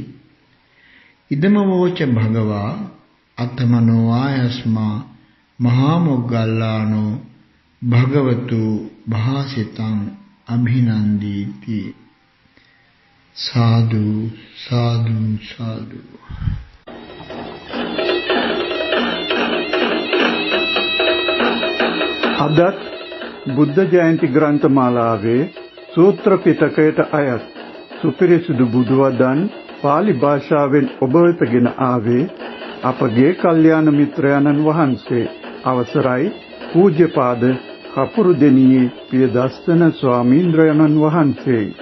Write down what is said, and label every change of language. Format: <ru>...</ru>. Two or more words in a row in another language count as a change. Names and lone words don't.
<pi>ඉදම වෝච භගවා අත්තමනෝ ආයස්මා මහා මොග්ගල්ලානෝ භගවතු භාසිතං අභිනන්දීති.</pi> <si>සාදු සාදු සාදු. අදත් බුද්ධ ජයන්ති ග්‍රන්ථමාලාවේ සූත්‍ර පිටකයට අයත් සුපිරිසුදු බුදුවදන් පාලි භාෂාවෙන් ඔබ වෙතගෙන ආවේ අපගේ කල්යාණ මිත්‍රයන්න් වහන්සේ අවසරයි පූජ්‍යපාද කපුරුදෙණියේ පියදස්සන ස්වාමීන්ද්‍රයන්න් වහන්සේ.</si>